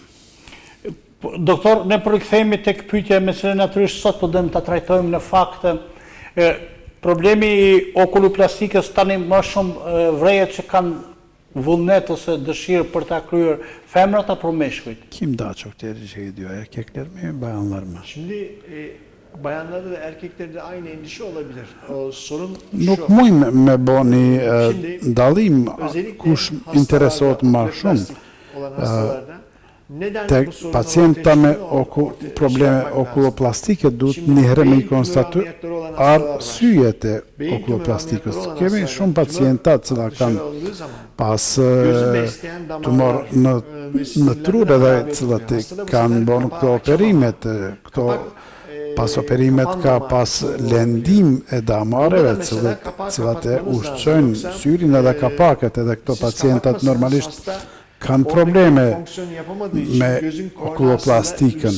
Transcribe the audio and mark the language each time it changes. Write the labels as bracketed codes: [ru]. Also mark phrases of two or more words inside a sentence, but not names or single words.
[sq] Doktor, ne përkthehemi tek pyetja me cilën natyrisht sot po dëmë ta trajtojmë në fakt problemi i okuloplastikës tani më shumë vrejet që kanë vullnet ose dëshirë për ta kryer femrat apo meshkujt? [tr] Kim daha çok tercih ediyor, erkekler mi, bayanlar mı? Şimdi bayanlarda da erkeklerde de aynı endişe olabilir. O sorun [sq] Nuk [tr] şu. [sq] mujmë me boni dallim kush interesohet më shumë. [tr] Olan hastalarda neden Tek bu sorun [sq] pacienta me probleme okuloplastike duhet një herë me i konstatu arsyet e okuloplastikës. Kemi shumë pacienta që kanë pas tumor në trur edhe cilat kanë bërë këto operimet, pas operimet ka pas lendim e damareve cilat e ushqojnë syrin edhe kapaket edhe këto pacientat normalisht kanë probleme me okuloplastikën.